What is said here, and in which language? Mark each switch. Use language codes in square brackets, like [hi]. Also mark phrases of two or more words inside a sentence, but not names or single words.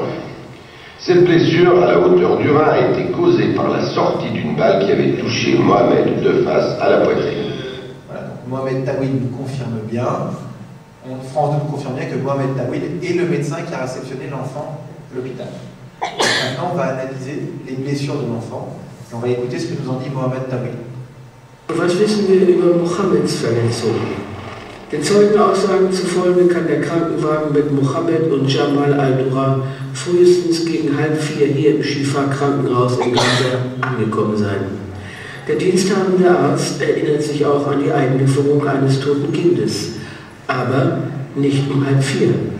[fr] Cette blessure à la hauteur du rein a été causée par la sortie d'une balle qui avait touché Mohamed de face à la poitrine. Voilà, donc Mohamed Tawil nous confirme bien, France 2 nous confirme bien que Mohamed Tawil est le médecin qui a réceptionné l'enfant à l'hôpital. Maintenant, on va analyser les blessures de l'enfant et on va écouter ce que nous en dit Mohamed Tawil. [de] Was wissen wir über Mohammeds Verletzung? Den Zeugenaussagen zufolge kann der Krankenwagen mit Mohammed und Jamal al-Dura frühestens gegen 3:30 hier im Shifa-Krankenhaus in Gaza angekommen sein. Der diensthabende Arzt erinnert sich auch an die Einlieferung eines toten Kindes, aber nicht um 3:30.